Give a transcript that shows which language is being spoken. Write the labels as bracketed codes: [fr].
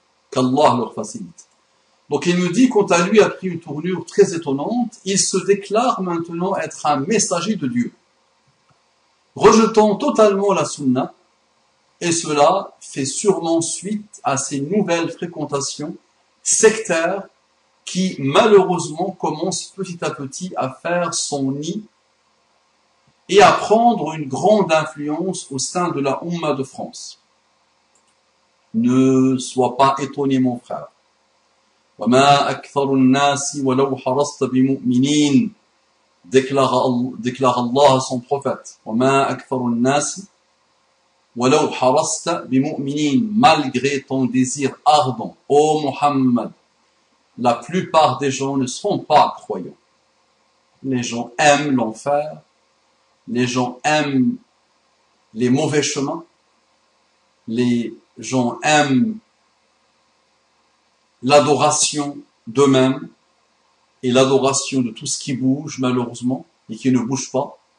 [fr] Qu'Allah leur facilite. Donc il me dit, quant à lui, a pris une tournure très étonnante, il se déclare maintenant être un messager de Dieu, rejetant totalement la sunna, et cela fait sûrement suite à ces nouvelles fréquentations sectaires qui malheureusement commencent petit à petit à faire son nid et à prendre une grande influence au sein de la Oumma de France. Ne sois pas étonné, mon frère. [ar] وَمَا أَكْثَرُ النَّاسِ وَلَوْ حَرَصْتَ بِمُؤْمِنِينَ [fr] déclare Allah à son prophète. [ar] وَمَا أَكْثَرُ النَّاسِ وَلَوْ حَرَصْتَ بِمُؤْمِنِينَ [fr] malgré ton désir ardent, ô Muhammad, la plupart des gens ne sont pas croyants. Les gens aiment l'enfer, les gens aiment les mauvais chemins, les gens aiment l'adoration d'eux-mêmes et l'adoration de tout ce qui bouge, malheureusement, et qui ne bouge pas.